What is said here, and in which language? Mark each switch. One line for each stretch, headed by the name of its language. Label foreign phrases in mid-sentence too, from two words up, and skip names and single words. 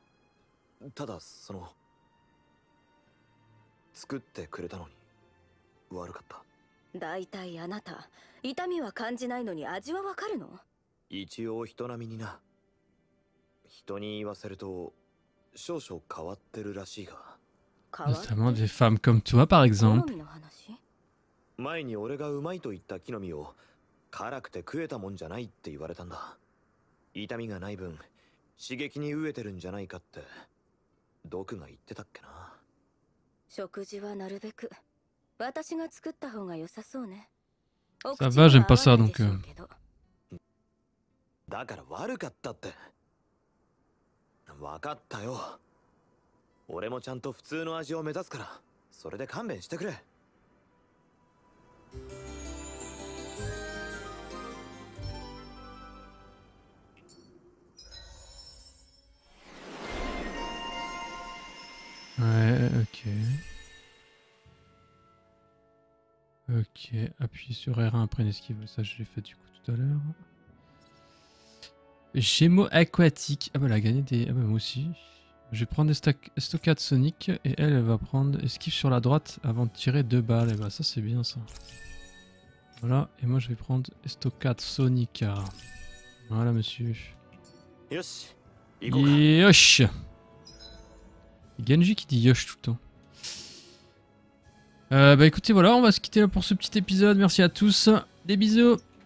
Japanese: ただその作ってくれたのに悪かった。だいたいあなた、痛みは感じないのに味はわかるの？一応人並みにな。人に言わせると少々変わってるらしいが。
French: Notamment des femmes comme toi par exemple.
Japanese: 前に俺がうまいと言った木の実を辛くて食えたもんじゃないって言われたんだ。痛みがない分刺激に飢えてるんじゃないかって毒が言ってたっけな。食事はなるべく私が作った方が良さそうね。
French: Ça va, j'aime pas ça donc.
Japanese: だから悪かったって。分かったよ。俺もちゃんと普通の味を目指すから、それで勘弁してくれ。
French: Ouais, ok. Ok, appuie sur R1 après une esquive. Ça, je l'ai fait du coup tout à l'heure. Gémeaux aquatiques. Ah bah elle a gagné des... Ah bah moi aussi. Je vais prendre estocade Sonic et elle va prendre esquive sur la droite avant de tirer 2 balles. Et bah ça c'est bien ça. Voilà, et moi je vais prendre estocade Sonic. Voilà monsieur. Yosh. Yosh. Genji qui dit Yosh tout le temps. Bah écoutez voilà, on va se quitter là pour ce petit épisode. Merci à tous. Des bisous.